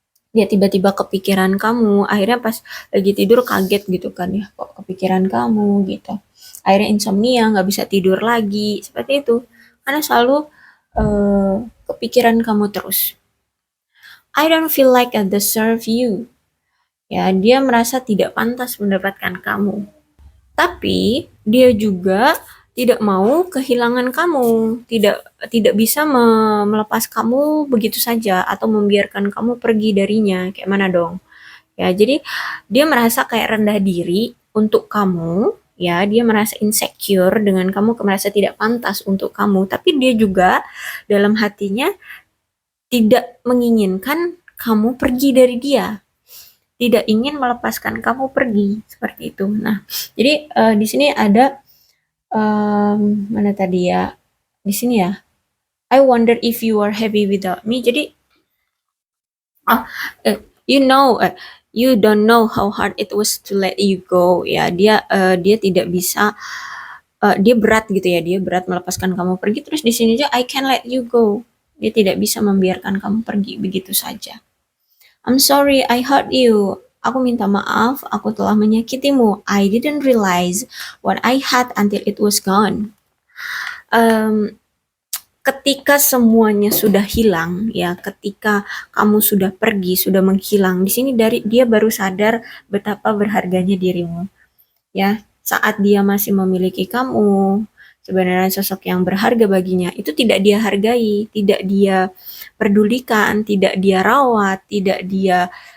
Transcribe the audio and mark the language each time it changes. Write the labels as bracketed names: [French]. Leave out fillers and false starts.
[Indonesian] dia tiba-tiba kepikiran kamu akhirnya pas lagi tidur kaget gitu kan ya kok kepikiran kamu gitu akhirnya insomnia nggak bisa tidur lagi seperti itu karena selalu eh, kepikiran kamu terus. [English] I don't feel like I deserve you. [Indonesian] Ya dia merasa tidak pantas mendapatkan kamu tapi dia juga tidak mau kehilangan kamu, tidak bisa melepas kamu begitu saja atau membiarkan kamu pergi darinya. Kayak mana dong? Ya, jadi dia merasa kayak rendah diri untuk kamu, ya, dia merasa insecure dengan kamu, merasa tidak pantas untuk kamu, tapi dia juga dalam hatinya tidak menginginkan kamu pergi dari dia, tidak ingin melepaskan kamu pergi, seperti itu. Nah, jadi di sini ada mana tadi ya? Di sini ya. [English] I wonder if you are happy without me. [Indonesian] Jadi, [English] ah, you know, you don't know how hard it was to let you go. [Indonesian] Ya, dia tidak bisa, dia berat gitu ya. Dia berat melepaskan kamu pergi. Terus di sini aja [English] I can let you go. [Indonesian] Dia tidak bisa membiarkan kamu pergi begitu saja. [English] I'm sorry, I hurt you. [Indonesian] Aku minta maaf, aku telah menyakitimu. [English] I didn't realize what I had until it was gone. [Indonesian] Um, Ketika semuanya sudah hilang ya ketika kamu sudah pergi sudah menghilang di sini dari dia baru sadar betapa berharganya dirimu ya saat dia masih memiliki kamu sebenarnya sosok yang berharga baginya itu tidak dia hargai tidak dia pedulikan tidak dia rawat tidak dia